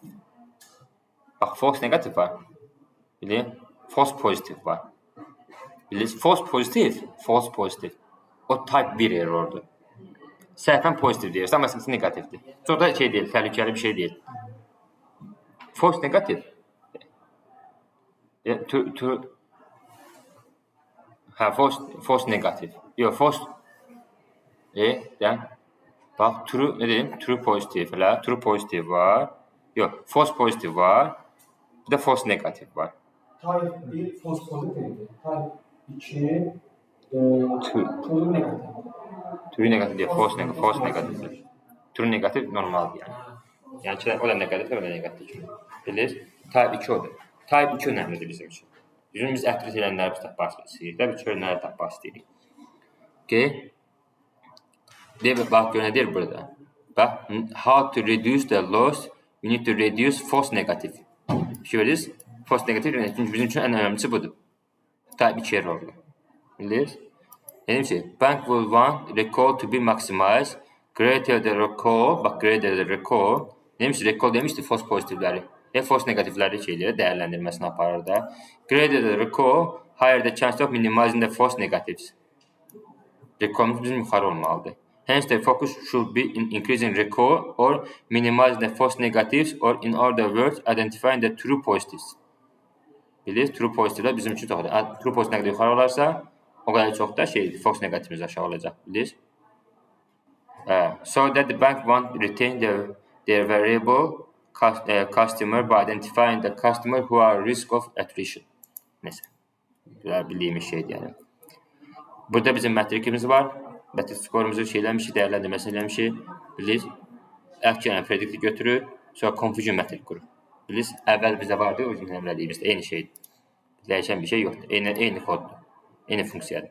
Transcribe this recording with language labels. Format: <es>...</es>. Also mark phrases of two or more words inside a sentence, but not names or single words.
<az>Bax, false negative var. Bilir?</az> <en>False positive</en> <az>var. Bilir?</az> <en>False positive.</en> <az>O</az> <en>type 1 errordur.</en> <az>Səhvən pozitiv deyirsən, məsələn negativdir. Çox da şey deyil, təhlükəli bir şey deyil.</az> <en>False negative. False negative.</en> <az>Yox, false. Bax, true, nə deyim?</az> <en>True positive, true positive var.</en> <az>Yox,</az> <en>false positive</en> <az>var. Bir də</az> <en>false negative</en> <az>var.</az> <en>Type 1 false positive. Type 2 true negative. True negative deyil, false negative. True negative</en> <az>normaldir yəni. Yəni ki, o da negativ, o da negativ. Bilir? Type 2 odur. Type 2 önəmlidir bizim üçün. Biz ətrit edənləri biz tapmaq istəyirik də, biz çölləri tapmaq istəyirik. Okay? Bax, görə nə deyir burada? Bax,</az> <en>how to reduce the loss, we need to reduce false negative.</en> <az>Görürsünüz?</az> <en>False negative</en> <az>çünki bizim üçün ən önəmlisi budur.</az> <en>Type 2 errordur.</en> <az>Bilir? Dedim ki,</az> <en>bank will want recall to be maximized, greater the recall, bax, greater the recall.</en> <az>Dedim ki, recall demişdi false pozitivləri. False negativləri şeyləri dəyərləndirməsini aparır da.</az> <en>Greater the recall, higher the chance of minimizing the false negatives.</en> <az>Recall'ımız bizim yuxarı olmalıdır.</az> <en>Hence the focus should be in increasing recall or minimizing the false negatives or in other words identifying the true positives.</en> <az>Bilirsiniz, true positivlər bizim üçün çoxdur.</az> <en>True positive</en> <az>negativ yuxarı olarsa, o qədər çox da false negativimiz aşağı olacaq. Bilirsiniz?</az> <en>So that the bank want retain their variable customer by identifying the customer who are risk of attrition.</en> <az>Mesela. Bildiyimiz şeydir yəni. Burada bizim metrikimiz var. Metrik skorumuzu şeyləmişik, dəyərləndirməsini eləmişik. Bilirsiniz? Əvvəlcə predikti götürür, sonra confusion metrik qurur. Bilirsiniz? Əvvəl bizdə vardı, o gün əmrədiyimizdə eyni şeydir. Dəyişən bir şey yoxdur. Eyni koddur. Eyni funksiyadır.</az>